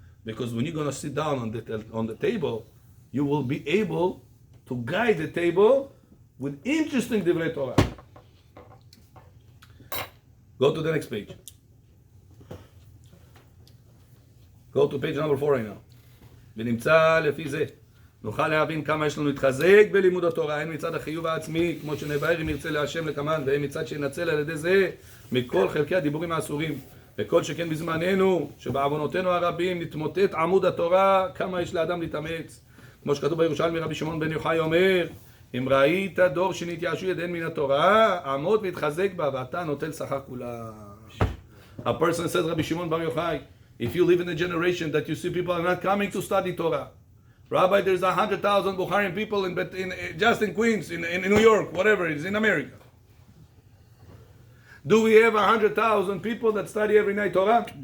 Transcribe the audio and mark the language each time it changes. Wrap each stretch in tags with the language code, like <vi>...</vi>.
<en>Because when you're going to sit down on the table, you will be able to guide the table with interesting divrei Torah. Go to the next page. Go to page number 4 right now.</en> <he>ונמצא לפי זה. נוכל להבין כמה יש לנו להתחזק בלימוד התורה, הן מצד החיוב העצמי, כמו שנבהר אם ירצה להשם לקמן, והן מצד שינצל על ידי זה מכל חלקי הדיבורים האסורים. וכל שכן בזמננו, שבעוונותינו הרבים נתמוטט עמוד התורה, כמה יש לאדם להתאמץ. כמו שכתוב בירושלמי רבי שמעון בן יוחאי אומר, אם ראית דור שנתייאשו ידיהם מן התורה, עמוד והתחזק בה, ואתה נוטל שכר כולה.</he> <en>A person says, Rabbi Shimon Bar Yochai, if you live in a generation that you see people are not coming to study Torah, Rabbi, there's 100,000 Bukharin people just in Queens, in New York, whatever it is, in America. Do we have 100,000 people that study every night Torah?</en>